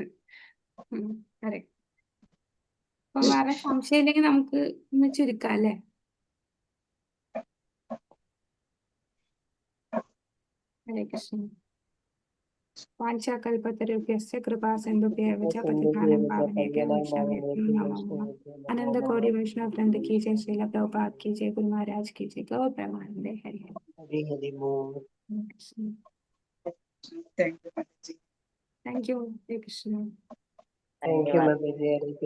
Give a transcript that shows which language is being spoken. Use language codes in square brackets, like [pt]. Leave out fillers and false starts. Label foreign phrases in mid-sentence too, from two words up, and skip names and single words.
[sa] ഹരേ. [ml] അപ്പൊ വേറെ സംശയം ഇല്ലെങ്കിൽ നമുക്ക് ഇന്ന് ചുരുക്കാം അല്ലേ. [sa] ഹരേ കൃഷ്ണ. വാഞ്ചാകൽപതരുഭ്യസ്യ കൃപാ സിന്ധുഭ്യൈവ ച പതിതാനാം പാവനേഭ്യോ വൈഷ്ണവേഭ്യോ നമോ നമഃ. [hi] अनंत कोटि वैष्णव वृंद की जय, श्रील प्रभुपाद की जय, गुरु महाराज की जय, गौर प्रेमानंदे हरि हरि। [en] thank you. Thank you, [sa] Hare Krishna. [en] thank you മാതാജി. [sa] ഹരേ കൃഷ്ണ.